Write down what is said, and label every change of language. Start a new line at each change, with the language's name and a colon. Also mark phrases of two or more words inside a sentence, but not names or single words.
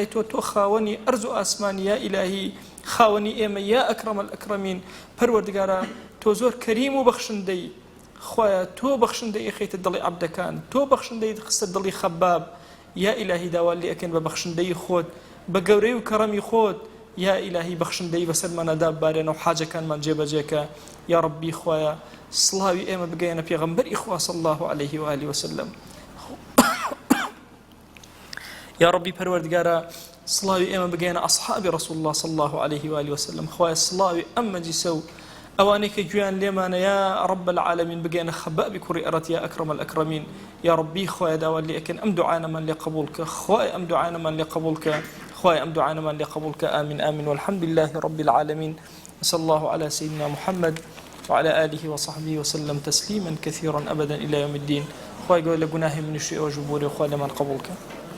Central Kurdish: تۆ خاوەنی ئەرز و ئاسمانی
Arabic: یا ئیلاهی
Central Kurdish: خاوەنی ئێمە
Arabic: یا ئەکرەم الئەکرەمین
Central Kurdish: پەروەردگارە تۆ زۆر کەریم و بەخشندەی خوایە تۆ بەخشندەی خەیتە دڵی عەبدەکان تۆ بەخشندەی خستە دڵی خەباب
Arabic: یا ئیلاهی
Central Kurdish: داوا لێکەن بە بەخشندەی خۆت بە گەورەی و کەڕەمی خۆت
Arabic: یا ئیلاهی
Central Kurdish: بەخشندەی بەسەرمانەدا ببارێنە و حاجەکانمان جێبەجێکە
Arabic: یا ربی
Central Kurdish: خوایە سڵاوی ئێمە بگەیەنە پێغەمبەری خوا
Arabic: صلی الله عليه و آله وسلم یا ربی
Central Kurdish: پەروەردگارە سڵاوی ئێمە بگەیەنە ئەصحابی
Arabic: رسول الله صلی الله عليه و آله وسلم
Central Kurdish: خوایە سڵاوی ئەم مەجلیسە و ئەوانەی کە گویان لێمانە
Arabic: یا رب العالمین
Central Kurdish: بگەیەنە خەبابی کوڕی ئەرەت
Arabic: یا ئەکرەم الئەکرەمین یا ربی
Central Kurdish: خوایە داوا لێکەن ئەم دوعانەمان لێ قبوڵ کە خوای ئەم دوعانەمان لێ قبوڵ کە خوای ئەم دوعانەمان لێ قبولکە.
Arabic: آمین آمین والحمد لله رب العالمين. وصلى الله على سيدنا محمد وعلى آله وصحبه وسلم تسليما كثيرا أبدا إلى يوم الدين.
Central Kurdish: خوای گەورە لە گوناهی منیش ئێوەش ببوورێ، خوای لەمان قبولکە.